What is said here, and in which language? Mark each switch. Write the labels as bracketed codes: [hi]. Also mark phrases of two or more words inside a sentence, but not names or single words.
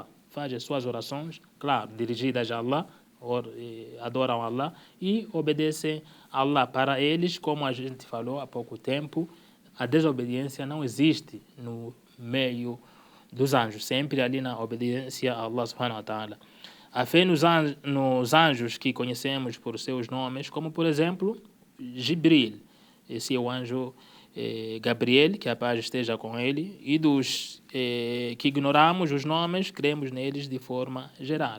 [pt] Faz as suas orações, claro, dirigidas a Allah, adoram Allah e obedecem a Allah. Para eles, como a gente falou há pouco tempo, a desobediência não existe no meio dos anjos, sempre ali na obediência a Allah [ar] سبحانه وتعالى. [pt] A fé nos anjos que conhecemos por seus nomes, como por exemplo, Jibril, esse é o anjo Gabriel, que a paz esteja com ele, e dos que ignoramos os nomes, cremos neles de forma geral.